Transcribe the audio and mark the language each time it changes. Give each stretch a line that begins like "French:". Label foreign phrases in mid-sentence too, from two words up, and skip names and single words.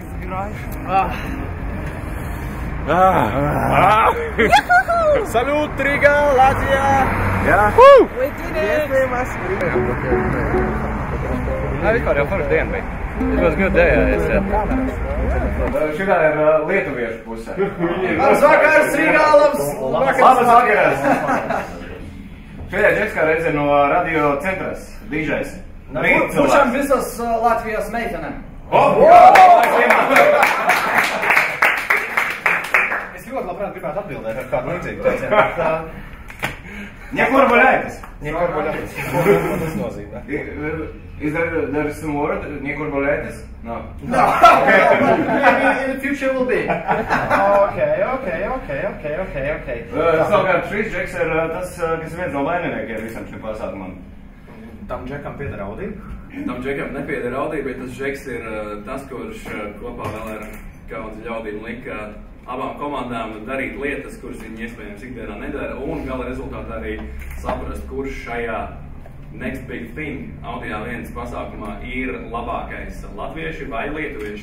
Latvian: Salut, Riga, Latvia! Jā. Vispār jau forša diena bija.
English: It was good day,
Latvian: Šitā ir lietuviešu puse. Labs vakars, Rigālams! Labs vakars! Šajā Džekskā reize no radio centras, DJs. Pušam visas Latvijas meitenēm. Es ļoti labprāt gribētu atbildēt ar kādu līdzīgu teicienu. Nekurbuļētis. Nekurbuļētis. Ko tas nozīmē?
English: Is there some word? Nekurbuļētis? No. No. In the future will be. Okay.
Latvian: Savukārt šis Džeks ir tas, kas viens no vaininiekiem visam šim pasākumam. Tam Džekam pieder Audi? Tam Džekam nepieder Audi, bet tas Džeks ir tas, kurš kopā vēl ar kaudzi ļaudīm lika abām komandām darīt lietas, kuras viņi iespējams ikdienā nedara, un gala rezultātā arī saprast, kurš šajā Next Big Thing Audi A1 pasākumā ir labākais latvieši vai lietuvieši.